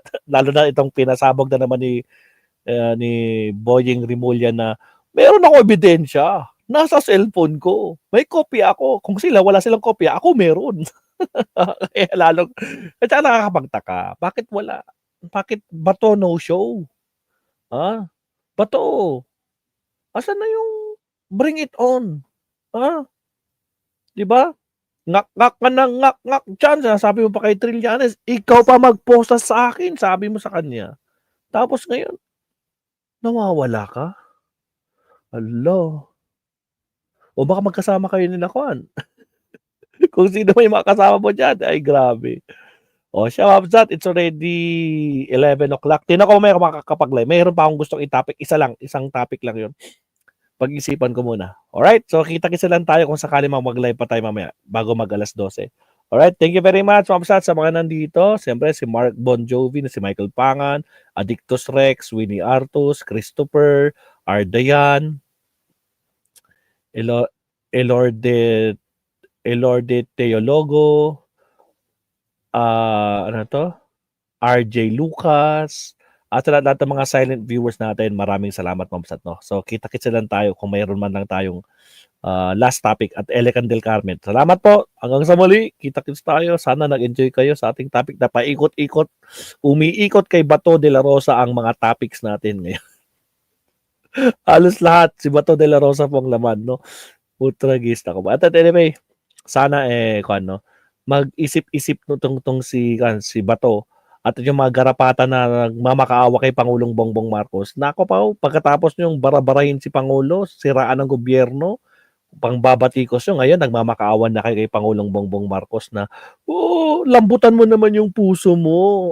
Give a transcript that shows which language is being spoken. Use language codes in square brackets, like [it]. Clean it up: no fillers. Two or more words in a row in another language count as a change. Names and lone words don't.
[tl] Lalo na itong pinasabog na naman ni Boying Remulla na meron ako ebidensya. Nasa cellphone ko. May kopya ako. Kung wala silang kopya, ako meron. Kaya lalong at saka nakakapagtaka. Bakit wala? Bakit Bato [en] no show? [tl] Bato. Asan na yung [en] bring it on? [tl] Di ba? Ngak-ngak ka ng ngak-ngak dyan. Sabi mo pa kay Trillanes, ikaw pa mag-posta sa akin. Sabi mo sa kanya. Tapos ngayon, nawawala ka? Hello. O baka magkasama kayo nila Kwan. Kung sino may makasama mo dyan, ay grabe. O siya, Wabsat, [en] it's already 11 o'clock. [tl] Tingnan ko may makakapag-live. Mayroon pa akong gustong i-topic. Isang topic lang yun. Pag-isipan ko muna. Alright? So, kita-kisa lang tayo kung sakali mag-live pa tayo mamaya bago mag-alas 12. [en] Alright? Thank you very much, [tl] Wabsat, sa mga nandito. Siyempre, si Mark Bon Jovi, si Michael Pangan, Addictus Rex, Winnie Artus, Christopher, Ardayan, Elorde Teologo, ano to? RJ Lucas, at sa lahat ng mga [en] silent viewers [tl] natin, maraming salamat, Mamsat, no? So, kita-kits lang tayo kung mayroon man lang tayong last topic at Elican del Carmen. Salamat po. Hanggang sa muli. Kita-kits tayo. Sana nag-enjoy kayo sa ating topic na paikot-ikot. Umiikot kay Bato de la Rosa ang mga topics natin ngayon. Halos lahat. Si Bato de la Rosa pong laman, no? Putragista ko ba? At anyway, sana mag-isip-isip tong si Bato at yung mga garapatan na nagmamakaawa kay Pangulong Bongbong Marcos. Nako pa, pagkatapos niyong barabarahin si Pangulo, siraan ng gobyerno, pangbabatikos nyo, ngayon nagmamakaawan na kay Pangulong Bongbong Marcos na, lambutan mo naman yung puso mo.